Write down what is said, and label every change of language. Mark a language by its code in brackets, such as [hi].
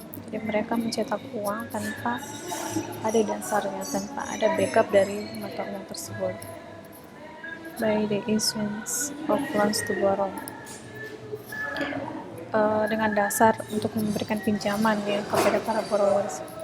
[id] Jadi mereka mencetak uang tanpa ada dasarnya, tanpa ada backup dari mata uang tersebut. [en] By the issuance of loans to borrow. [id] Dengan dasar untuk memberikan pinjaman ya kepada para borrowers.